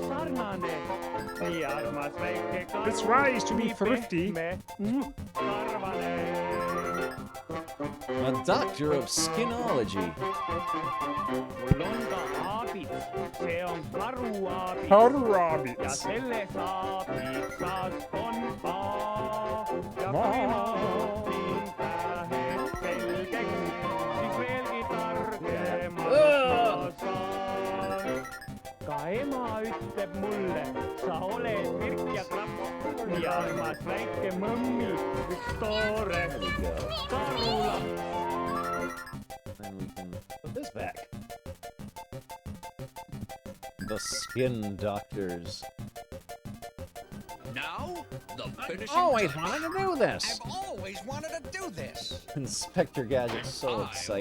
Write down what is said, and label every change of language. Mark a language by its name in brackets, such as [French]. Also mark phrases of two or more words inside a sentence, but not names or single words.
[English] It's wise to be thrifty. A doctor of skinology. Rabbits. [Estonian] Ema ütleb mulle, sa oled virk ja klapp ja armas väike mõmmi, üks toore karula. [English] Then we can put this back. The Skin Doctors. Now, the finishing Always wanted to do this. I've always wanted to do this. Inspector Gadget's so excited.